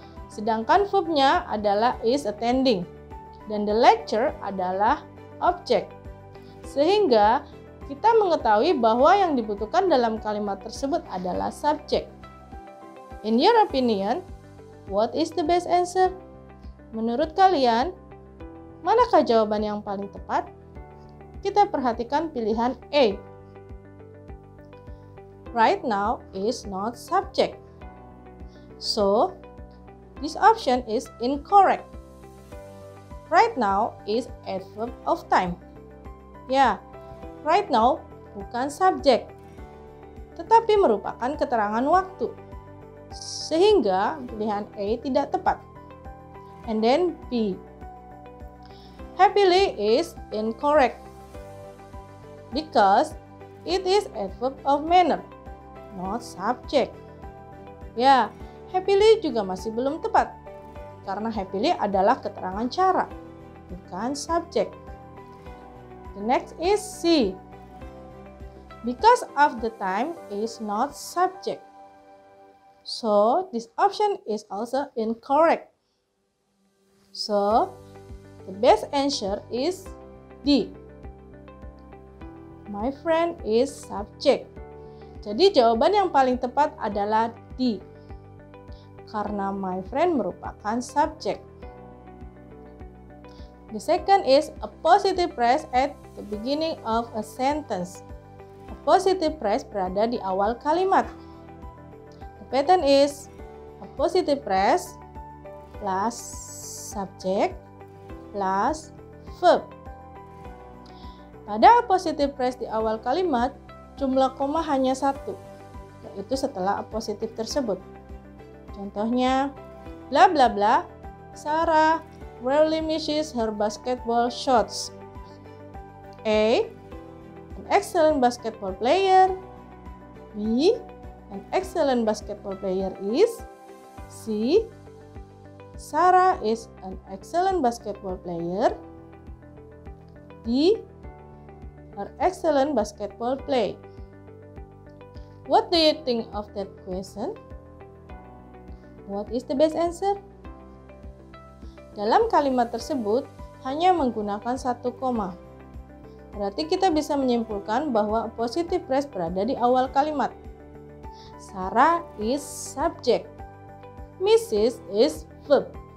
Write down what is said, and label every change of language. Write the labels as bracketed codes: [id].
[id] Sedangkan verbnya adalah [en] is attending. [id] Dan [en] the lecture [id] adalah object. Sehingga kita mengetahui bahwa yang dibutuhkan dalam kalimat tersebut adalah subjek. [en] In your opinion, what is the best answer? [id] Menurut kalian, Manakah jawaban yang paling tepat? Kita perhatikan pilihan A. [en] Right now is not subject. So, this option is incorrect. Right now is adverb of time. [id] Ya, right now bukan subjek, tetapi merupakan keterangan waktu. Sehingga pilihan A tidak tepat. [en] And then B. Happily is incorrect because it is adverb of manner, not subject. [id] Ya, happily juga masih belum tepat karena happily adalah keterangan cara, bukan subjek. [en] The next is C. Because of the time is not subject. So, this option is also incorrect. So, the best answer is D. My friend is subject. [id] Jadi jawaban yang paling tepat adalah D. Karena my friend merupakan subject. [en] The second is a positive phrase at the beginning of a sentence. A positive phrase [id] berada di awal kalimat. [en] The pattern is a positive phrase plus subject plus verb. [id] Pada positive phrase di awal kalimat, jumlah koma hanya satu, yaitu setelah positif tersebut. Contohnya, [en] bla bla bla, Sarah rarely misses her basketball shots. A. An excellent basketball player. B. An excellent basketball player is. C. Sarah is an excellent basketball player. D. Her excellent basketball play. What do you think of that question? What is the best answer? [id] Dalam kalimat tersebut hanya menggunakan satu koma. Berarti kita bisa menyimpulkan bahwa positive phrase berada di awal kalimat. [en] Sarah is subject. Mrs. is verb.